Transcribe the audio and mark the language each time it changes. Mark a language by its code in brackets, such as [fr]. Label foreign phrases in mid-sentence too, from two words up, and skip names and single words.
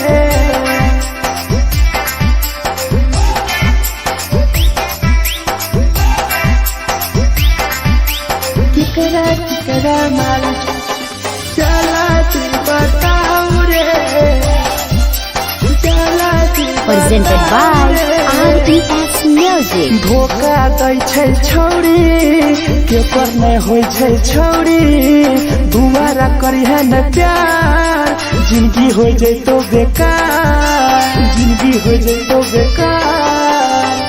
[mai] केकरा केकरा माल जला दी बताओ रे, जला दी [en] Presented by RES Music. [mai] धोखा दै छै छौरी, केकर नहीं होय छै छौरी, दुबारा करिहे न प्यार, जिंदगी हो जैतो बेकार, जिंदगी हो जैतो बेकार।